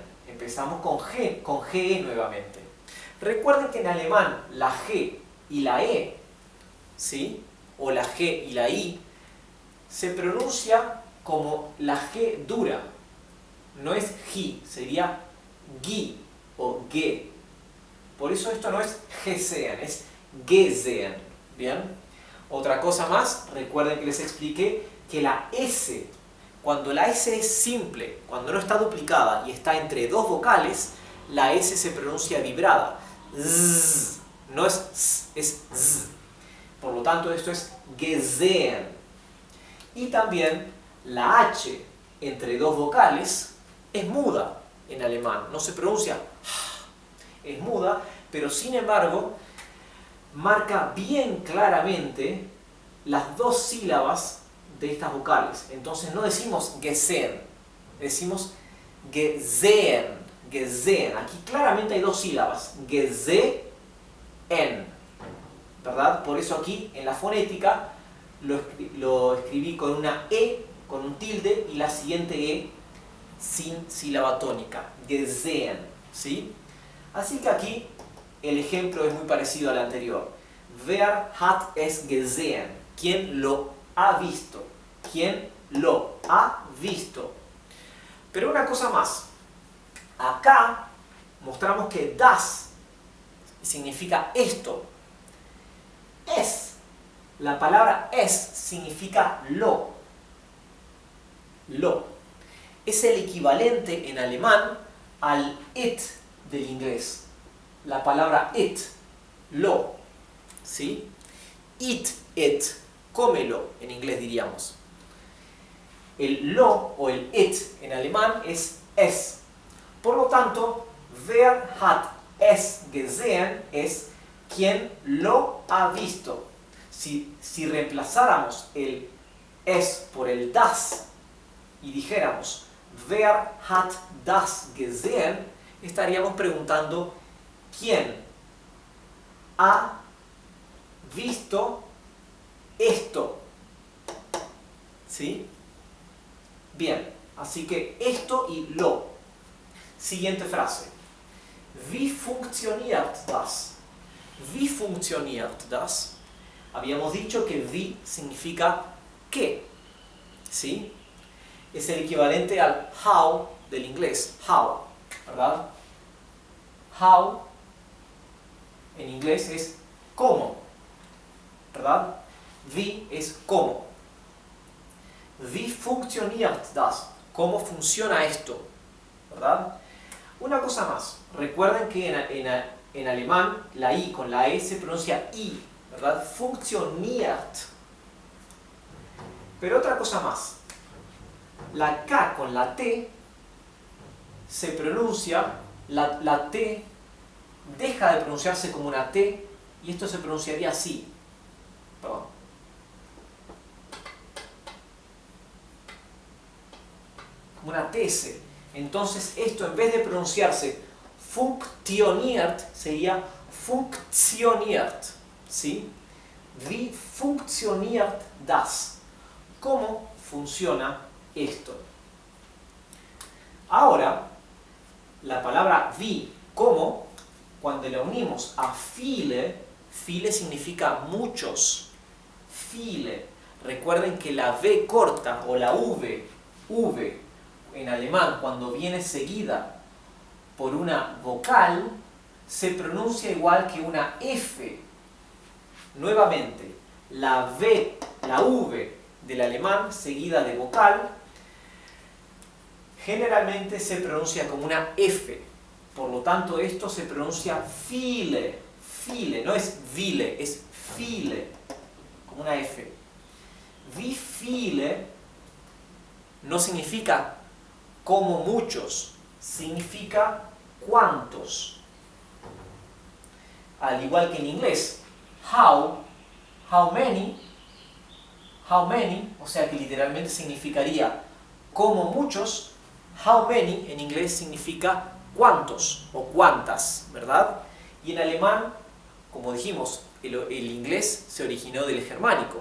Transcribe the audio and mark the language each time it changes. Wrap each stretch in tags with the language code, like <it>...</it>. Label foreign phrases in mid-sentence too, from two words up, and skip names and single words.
<es>Empezamos con G nuevamente. Recuerden que en alemán la G y la E, ¿sí? O la G y la I, se pronuncia como la G dura. No es G, sería Gi o Ge. Por eso esto no es gesehen, es gesehen. ¿Bien? Otra cosa más, recuerden que les expliqué que la S, cuando la S es simple, cuando no está duplicada y está entre dos vocales, la S se pronuncia vibrada. Z, no es S, es Z. Por lo tanto, esto es gesehen. Y también la H entre dos vocales es muda en alemán, no se pronuncia, es muda, pero sin embargo marca bien claramente las dos sílabas de estas vocales. Entonces no decimos gesehen, decimos</es> <de>gesehen, gesehen.</de> <es>Aquí claramente hay dos sílabas, gesehen, ¿verdad? Por eso aquí en la fonética lo escribí con una E, con un tilde, y la siguiente E sin sílaba tónica, gesehen, ¿sí? Así que aquí el ejemplo es muy parecido al anterior.</es> <de>Wer hat es gesehen?</de> <es>¿Quién lo ha visto? ¿Quién lo ha visto? Pero una cosa más. Acá mostramos que das significa esto. Es. La palabra es significa lo. Lo. Es el equivalente en alemán al it del inglés. La palabra it. Lo. ¿Sí?</es> <en>Eat it.</en> <es>Cómelo en inglés diríamos. El lo o el it en alemán es es. Por lo tanto,</es> <de>wer hat es gesehen</de> <es>es quien lo ha visto. Si reemplazáramos el es por el das y dijéramos</es> <de>wer hat das gesehen,</de> <es>estaríamos preguntando quién ha visto esto. ¿Sí? Bien, así que esto y lo. Siguiente frase.</es> <de>Wie funktioniert das? Wie funktioniert das?</de> <es>Habíamos dicho que wie significa qué. ¿Sí? Es el equivalente al how del inglés. How, ¿verdad? How en inglés es cómo, ¿verdad? Wie es cómo.</es> <de>Wie funktioniert das?</de> <es>¿Cómo funciona esto? ¿Verdad? Una cosa más. Recuerden que en alemán la I con la E se pronuncia I, ¿verdad? Funktioniert. Pero otra cosa más. La K con la T se pronuncia, la T deja de pronunciarse como una T y esto se pronunciaría así. Perdón. Como una TS. Entonces esto en vez de pronunciarse funktioniert sería funktioniert. ¿Sí?</es> <de>Wie funktioniert das?</de> <es>¿Cómo funciona esto? Ahora, la palabra wie, ¿cómo? Cuando la unimos a viele, viele significa muchos. Viele. Recuerden que la V corta o la V en alemán, cuando viene seguida por una vocal, se pronuncia igual que una F. Nuevamente, la V del alemán seguida de vocal, generalmente se pronuncia como una F. Por lo tanto, esto se pronuncia viele. Viele, no es viele, es viele, como una F.</es> <de>Wie viele</de> <es>no significa como muchos, significa cuántos. Al igual que en inglés,</es> <en>how many,</en> <es>o sea que literalmente significaría como muchos,</es> <en>how many</en> <es>en inglés significa cuántos o cuántas, ¿verdad? Y en alemán, como dijimos, el inglés se originó del germánico.</es>